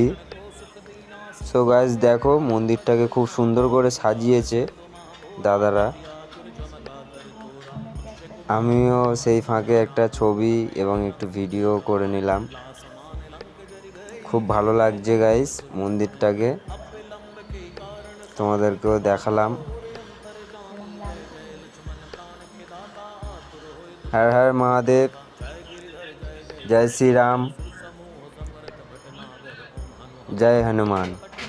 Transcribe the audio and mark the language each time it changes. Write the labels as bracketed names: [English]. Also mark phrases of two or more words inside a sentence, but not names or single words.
[English] so guys [Bangla] দেখো, মন্দিরটাকে খুব সুন্দর করে সাজিয়েছে দাদারা। আমিও সেই ফাঁকে একটা ছবি এবং একটু ভিডিও করে নিলাম। খুব ভালো লাগছে গাইস মন্দিরটাকে, তোমাদেরকেও দেখালাম। [Hindi] हर हर महादेव, जय श्री राम, जय हनुमान।